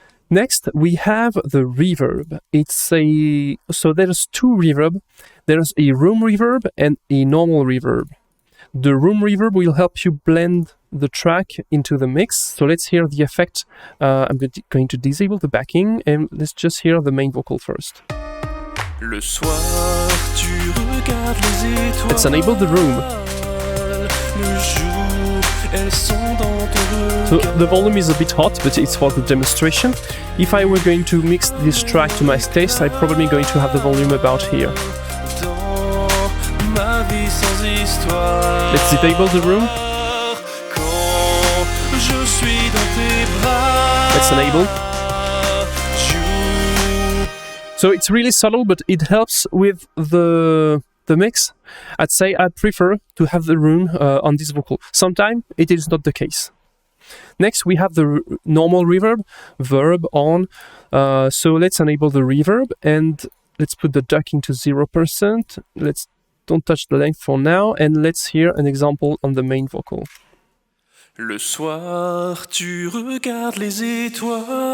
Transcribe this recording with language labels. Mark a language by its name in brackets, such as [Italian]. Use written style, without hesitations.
[English] Next, we have the reverb. So there's two reverb. There's a room reverb and a normal reverb. The room reverb will help you blend the track into the mix. So let's hear the effect. I'm going to disable the backing, and let's just hear the main vocal first. [French] Le soir, tu regardes les étoiles. [English] Let's enable the room. [French] Le jour, elles sont dans ton [English] So [French] regard. [English] the volume is a bit hot, but it's for the demonstration. If I were going to mix this track to my taste, I'm probably going to have the volume about here. [French] Dans ma vie sans histoire. [English] Let's disable the room. [French] Quand je suis dans tes bras. [English] Let's enable. [French] Joue. [English] So it's really subtle, but it helps with the mix. I'd say I prefer to have the room on this vocal. Sometimes it is not the case. Next, we have the normal reverb, verb on. So let's enable the reverb, and let's put the ducking to 0%. Don't touch the length for now, and let's hear an example on the main vocal. [French] Le soir, tu regardes les étoiles.